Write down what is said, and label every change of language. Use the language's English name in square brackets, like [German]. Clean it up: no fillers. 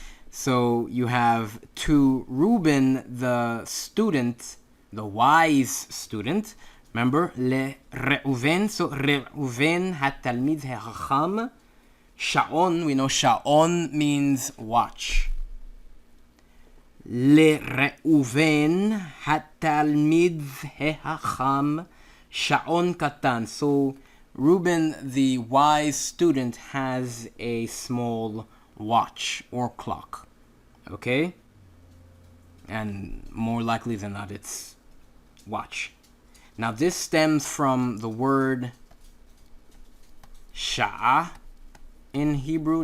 [English] So you have to Reuben, the student, the wise student. [Hebrew] Remember, לראובן, so ראובן, התלמיד החכם. [English] Sha'on, we know Sha'on means watch. [Hebrew] לראובן, התלמיד החכם, שעון קטן. [English] So Reuben, the wise student, has a small watch or clock. Okay? And more likely than not, it's watch. Now this stems from the word sha'ah in Hebrew.